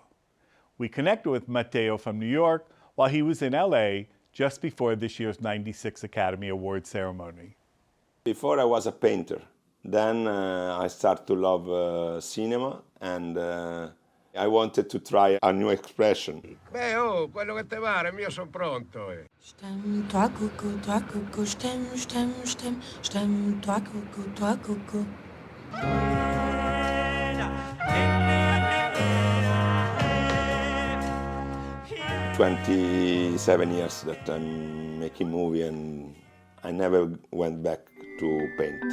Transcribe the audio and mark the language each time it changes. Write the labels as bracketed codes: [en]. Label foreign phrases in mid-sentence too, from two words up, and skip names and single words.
[en] We connected with Matteo from New York while he was in LA just before this year's 96 Academy Awards ceremony. Before I was a painter. Then I started to love cinema and I wanted to try a new expression. [it] Beh, oh, quello che te pare, io sono pronto. Stem, toi coucou, stem, stem, stem, stem, toi coucou. [en] 27 years that I'm making movie and I never went back to paint.